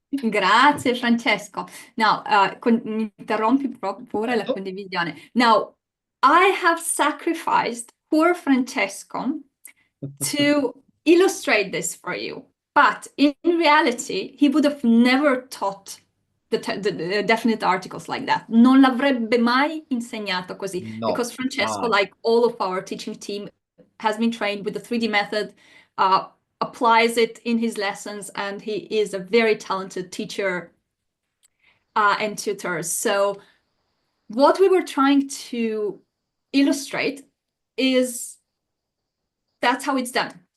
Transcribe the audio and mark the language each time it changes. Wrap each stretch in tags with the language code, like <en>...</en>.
<it>Grazie Francesco.</it> <en>Now,</en> <it>interrompi pure la condivisione.</it> <en>Now, I have sacrificed poor Francesco to illustrate this for you. But in reality, he would have never taught the definite articles like that.</en> <it>Non l'avrebbe mai insegnato così.</it> <en>No. Because Francesco, like all of our teaching team, has been trained with the 3D method, applies it in his lessons, and he is a very talented teacher and tutor. So what we were trying to illustrate is that's how it's done.</en>